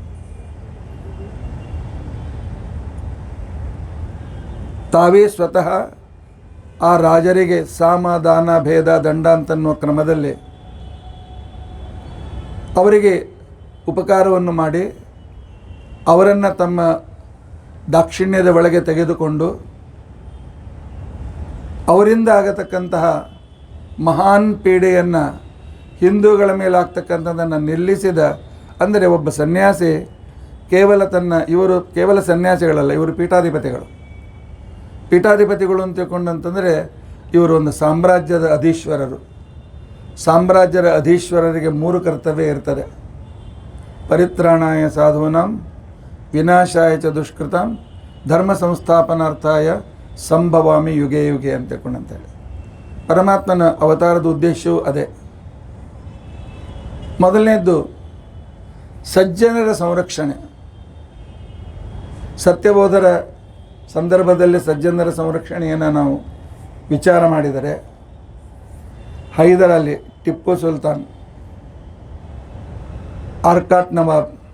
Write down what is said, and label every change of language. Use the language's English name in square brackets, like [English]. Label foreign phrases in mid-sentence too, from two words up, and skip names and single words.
[Kannada] ತಾವೇ ಸ್ವತಃ ಆ ರಾಜರಿಗೆ ಸಾಮ, ದಾನ, ಭೇದ, ದಂಡ ಅಂತನ್ನುವ ಕ್ರಮದಲ್ಲಿ ಅವರಿಗೆ ಉಪಕಾರವನ್ನು ಮಾಡಿ ಅವರನ್ನು ತಮ್ಮ ದಾಕ್ಷಿಣ್ಯದ ಒಳಗೆ ತೆಗೆದುಕೊಂಡು ಅವರಿಂದ ಆಗತಕ್ಕಂತಹ ಮಹಾನ್ ಪೀಡೆಯನ್ನು ಹಿಂದೂಗಳ ಮೇಲಾಗ್ತಕ್ಕಂಥದ್ದನ್ನು ನಿಲ್ಲಿಸಿದ. ಅಂದರೆ ಒಬ್ಬ ಸನ್ಯಾಸಿ ಇವರು ಕೇವಲ ಸನ್ಯಾಸಿಗಳಲ್ಲ, ಇವರು ಪೀಠಾಧಿಪತಿಗಳು ಅಂತ ತಿಳ್ಕೊಂಡಂತಂದರೆ ಇವರು ಒಂದು ಸಾಮ್ರಾಜ್ಯದ ಅಧೀಶ್ವರರು. ಸಾಮ್ರಾಜ್ಯದ ಅಧೀಶ್ವರರಿಗೆ 3 ಕರ್ತವ್ಯ ಇರ್ತದೆ: [Sanskrit] ಪರಿತ್ರಾಣಾಯ ಸಾಧೂನಾಂ, ವಿನಾಶಾಯ ಚ ದುಷ್ಕೃತಾಂ, ಧರ್ಮ ಸಂಸ್ಥಾಪನಾರ್ಥಾಯ ಸಂಭವಾಮಿ ಯುಗೆ ಯುಗೆ [Kannada] ಅಂತ ತಿಳ್ಕೊಂಡಂತೇಳಿ. ಪರಮಾತ್ಮನ ಅವತಾರದ ಉದ್ದೇಶವೂ ಅದೇ. ಮೊದಲನೇದ್ದು ಸಜ್ಜನರ ಸಂರಕ್ಷಣೆ. ಸತ್ಯಬೋಧರ ಸಂದರ್ಭದಲ್ಲಿ ಸಜ್ಜನರ ಸಂರಕ್ಷಣೆಯನ್ನು ನಾವು ವಿಚಾರ ಮಾಡಿದರೆ, ಹೈದರಾಲಿ, ಟಿಪ್ಪು ಸುಲ್ತಾನ್, ಆರ್ಕಾಟ್ ನವಾಬ್,